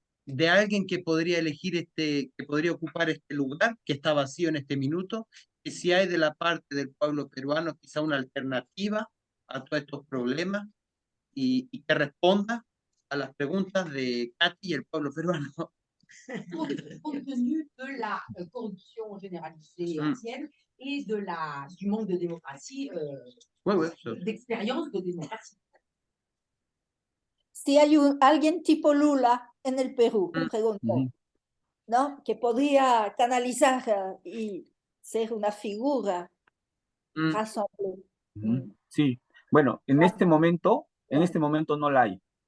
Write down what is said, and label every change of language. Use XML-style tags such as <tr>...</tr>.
<es>de alguien que podría elegir que podría ocupar este lugar, que está vacío en este minuto, que si hay de la parte del pueblo peruano quizá una alternativa a todos estos problemas y que responda a las preguntas de Katy y el pueblo peruano.</es> <fr>Compte tenu de la corruption généralisée ancienne et du manque de démocratie, d'expérience de démocratie.</fr> <es>Si hay alguien tipo Lula en el Perú, pregunto, ¿no? Que podría canalizar y ser una figura razonable. Sí, bueno, en este momento no la hay.</es>